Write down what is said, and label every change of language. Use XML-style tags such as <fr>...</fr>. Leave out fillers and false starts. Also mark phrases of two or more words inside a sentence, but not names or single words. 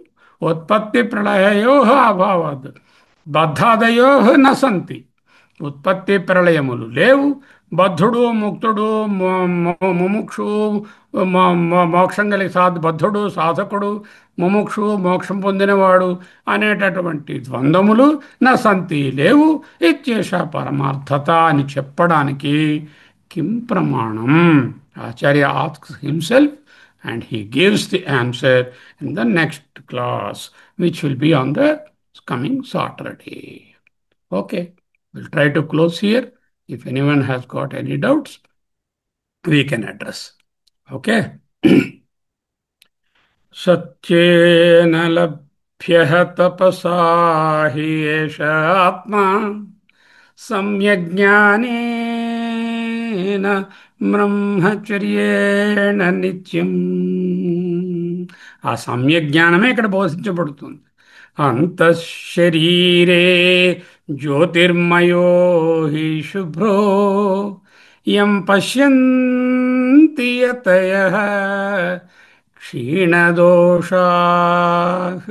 <sa>ఉత్పత్తి ప్రళయయో అభావాత్ బద్ధాదయో న సంతి,</sa> <te>ఉత్పత్తి ప్రళయములు లేవు, బద్ధుడు ముక్తుడు ముముక్షు మోక్షం కలిగి బద్ధుడు సాధకుడు, ముముక్షు మోక్షం పొందినవాడు అనేటటువంటి ద్వంద్వములు</te> <sa>నా సంతి</sa> <te>లేవు.</te> <sa>ఇత్యేష పరమార్థత</sa> <te>అని చెప్పడానికి</te> <sa>కిం ప్రమాణం?</sa> <en>Acharya asks himself and he gives the answer in the next class, which will be on the coming Saturday. Okay, we'll try to close here. If anyone has got any doubts, we can address. Okay.</en> <sa>सत्येन लभ्यः तपसा हि एष आत्मा सम्यग्ज्ञानेन ब्रह्मचर्येण नित्यम्</sa> <te>ఆ సమ్యక్ జ్ఞానమే ఇక్కడ బోధించబడుతుంది.</te> <sa>అంతఃశరీరే జ్యోతిర్మయో హి శుభ్రో యం పశ్యంతి యతయః క్షీణదోషాః.</sa>